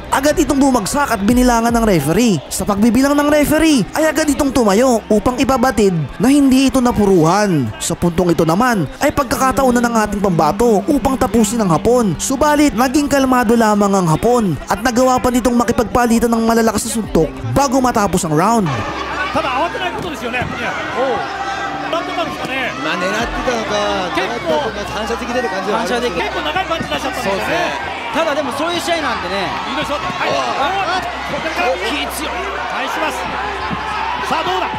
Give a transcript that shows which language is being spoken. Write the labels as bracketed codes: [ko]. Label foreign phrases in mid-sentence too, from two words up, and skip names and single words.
[tl] Agad itong bumagsak at binilangan ng referee. Sa pagbibilang ng referee ay agad itong tumayo upang ipabatid na hindi ito napuruhan. Sa puntong ito naman ay pagkakataon na ng ating pambato upang tapusin ang Hapon. Subalit naging kalmado lamang ang Hapon at nagawa pa nitong makipagpalitan ng malalakas na suntok bago matapos ang round. [ja] ただ慌てないことですよね。なんとかですかね。まあ狙ってたのか、結構反射的出る感じはありますね。結構長いパンチ出しちゃったんですよね。ただでもそういう試合なんでね。いいでしょう。はい。ここから気強い。返します。さあどうだ。